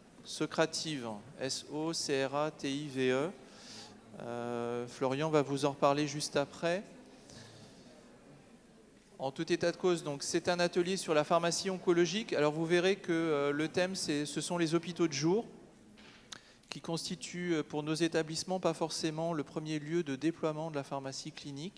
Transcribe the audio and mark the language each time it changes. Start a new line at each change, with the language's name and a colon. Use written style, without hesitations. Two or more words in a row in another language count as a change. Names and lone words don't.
French: Socrative, S-O-C-R-A-T-I-V-E. Florian va vous en reparler juste après. En tout état de cause, donc c'est un atelier sur la pharmacie oncologique. Alors vous verrez que le thème, ce sont les hôpitaux de jour, qui constituent pour nos établissements pas forcément le premier lieu de déploiement de la pharmacie clinique.